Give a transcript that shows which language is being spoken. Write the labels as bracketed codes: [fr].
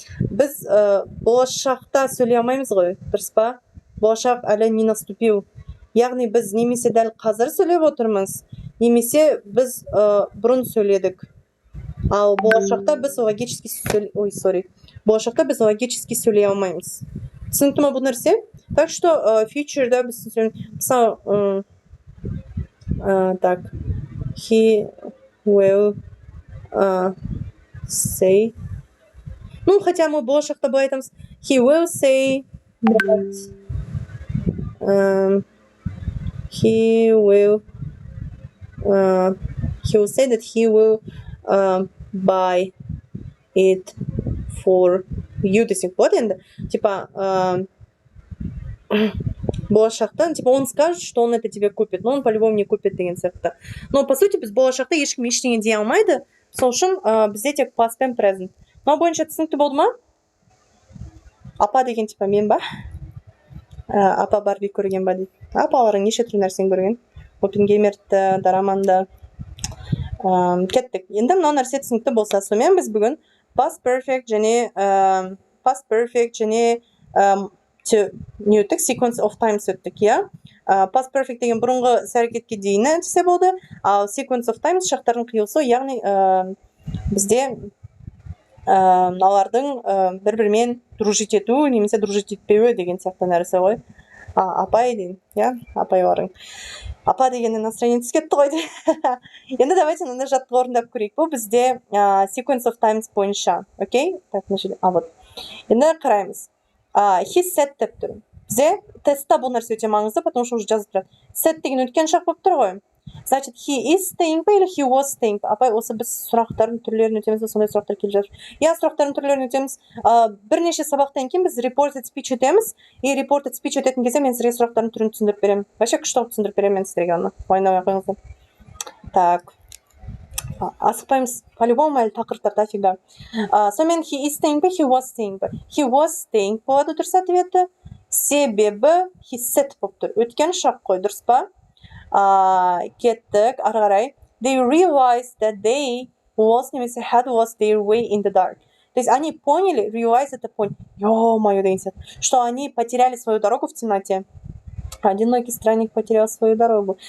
[kk] Біз болашақта сөйлей алмаймыз ғой, дұрыс па? Болашақ әлі [ru] не наступил. [kk] Яғни біз немесе дәл қазір сөйлеп отырмыз, немесе біз бұрын сөйледік. Ал болашақта біз логически сөйлей алмаймыз. Түсінікті ма бұл нәрсе? Так что future'да біз мысалы так, [en] he will say, [ru] хотя мы [kk] болашақта былай айтамыз, [en] he will say that he will say that he will buy it for you [kk] десек болады енді. [ru] Типа болашақта, типа он скажет, что он это тебе купит, но он по-любому не купит [kk] деген сияқты. [ru] Но по сути [kk] біз болашақта ешкім ештеңе дей алмайды. Сол үшін бізде тек past пен present. Мынау бойынша түсінікті болды ма? Апа деген типа мен ба? Апа Барби көрген ба дейді. Апаларың неше түрлі нәрсені көрген? Оппенгеймерді, Дораманды. Кеттік. Енді мынау нәрсе түсінікті болса, сонымен біз бүгін past perfect және не өттік? Sequence of times өттік, иә? [en] Past perfect [kk] деген бұрынғы іс-әрекетке дейіні десе болды, ал sequence of times шақтардың қиылысу, яғни бізде мыналардың бір-бірімен дружить ету, немесе дружить етпеуі деген сияқты нәрсе ғой. Апай дейін, иә? Апайларың. Апа дегеннен настроение түсіп кетті ғой. Енді давайте мынандай жаттығу орындап көрейік. Бұл бізде sequence of times бойынша, окей? Так, вот. Енді қараймыз. [en] He said [kk] деп тұр. Бізде тестта бұл нәрсе өте маңызды, [ru] потому что уже [kk] жазып тұрады. Said деген өткен шақ болып тұр ғой. [ru] Значит, [en] he is staying ба или he was staying ба? [kk] Апай, осы біз сұрақтардың түрлерін өтеміз, сондай сұрақтар келіп жатыр. Я сұрақтардың түрлерін өтеміз. Бірнеше сабақтан кейін біз reported speech өтеміз. И reported speech өтетін кезде мен сізге сұрақтардың түрін түсіндіріп беремін. Вообще күшті қылып түсіндіріп беремін мен сіздерге оны. Ойнамай қойыңыздар. [ru] Так. [kk] Асықпаймыз. По-любому әлі тақырыптар дофига. [en] Сонымен he is staying ба, he was staying ба? He was staying [kk] болады дұрыс ответі. Себебі [en] he said [kk] болып тұр. Өткен шақ қой, дұрыс па? Кеттік, ары қарай. [en] They realized that they had lost their way in the dark. [ru] То есть они поняли, [en] realize [ru] это поняли. [kk] Ё-моё, деген сияқты. [ru] Что они потеряли свою дорогу в темноте. Одинокий странник потерял свою дорогу.